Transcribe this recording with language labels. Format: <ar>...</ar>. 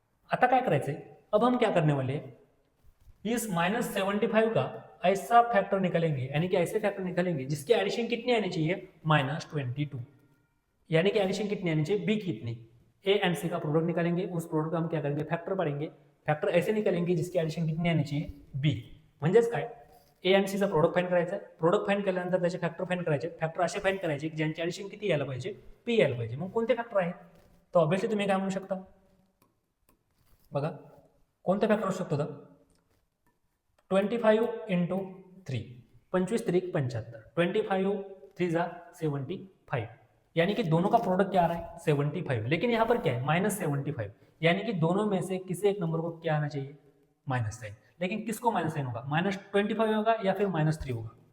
<mr>आता काय करायचंय,</mr> <hi>अब हम क्या करने वाले हैं, इस -75 का ऐसा फैक्टर निकालेंगे, यानी कि ऐसे फैक्टर निकालेंगे जिसकी एडिशन कितनी आनी चाहिए -22, यानी कि एडिशन कितनी आनी चाहिए, बी कितनी, ए एंड सी का प्रोडक्ट निकालेंगे, उस प्रोडक्ट का हम क्या करेंगे फॅक्टर पाडेंगे, फॅक्टर ऐसे निकालेंगे जिसकी एडिशन कितनी आनी चाहिए बी।</hi> <mr>म्हणजेच काय, ए एंड सीचा प्रोडक्ट फाइंड करायचा आहे, प्रोडक्ट फाइंड केल्यानंतर त्याचे फॅक्टर फाइंड करायचे, फॅक्टर असे फाइंड करायचे की ज्यांची एडिशन किती यायला पाहिजे, पी यायला पाहिजे। मग कोणते फॅक्टर आहेत, तर ऑब्वियसली तुम्ही काय म्हणू शकता, बघा कोणते फॅक्टर असू शकतो, 25 इंटू 3, 25 3 75, 25 3 जा 75,</mr> <hi>यानी कि दोनों का प्रोडक्ट क्या आ रहा है 75, लेकिन यहाँ पर क्या है -75, यानी कि दोनों में से किसी एक नंबर को क्या आना चाहिए माइनस साइन, लेकिन किसको माइनस साइन होगा, -25 होगा या फिर -3 होगा।</hi>